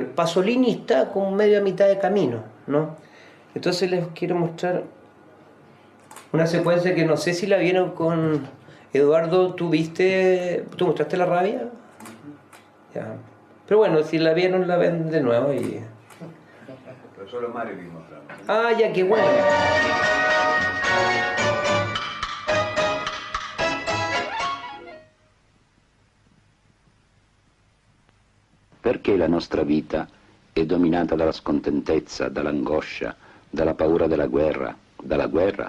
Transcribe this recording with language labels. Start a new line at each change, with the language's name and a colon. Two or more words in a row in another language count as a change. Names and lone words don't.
Spanish: Pasolini está como medio a mitad de camino, ¿no? Entonces les quiero mostrar una secuencia que no sé si la vieron con Eduardo. ¿Tú mostraste la rabia? Ya. Pero bueno, si la vieron, la ven de nuevo y... Pero solo Mario que mostramos. Ah, ya, qué bueno.
Italian: Perché la nostra vita è dominata dalla scontentezza, dall'angoscia, dalla paura della guerra, dalla guerra?